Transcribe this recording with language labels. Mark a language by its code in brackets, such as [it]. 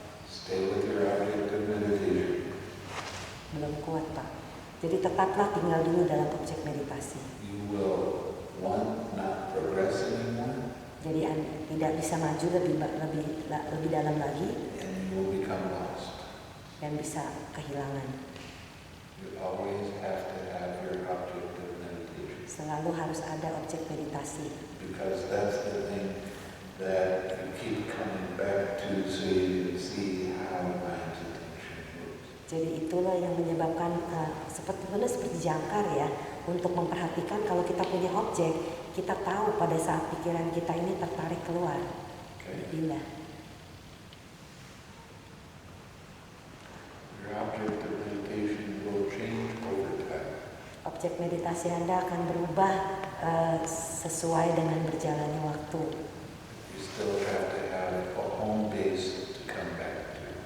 [en] Stay with your object of meditation. [id] Belum kuat, Pak. Jadi tetaplah tinggal dulu dalam objek meditasi. [en] You will, one, not progress anymore, [id] Jadi tidak bisa maju lebih dalam lagi [en] and you will become lost. [id] dan bisa kehilangan. [en] You always have to have your object of meditation, [id] Selalu harus ada objek meditasi. [en] because that's the thing that you keep coming back to, so you can see how mind's attention moves. [id] Jadi itulah yang menyebabkan seperti jangkar ya, untuk memperhatikan kalau kita punya objek, kita tahu pada saat pikiran kita ini tertarik keluar, [en] Okay? [id] pindah. [en] Your object of meditation will change over time. [id] Objek meditasi Anda akan berubah sesuai dengan berjalannya waktu. [en] You still have to have a home base to come back to.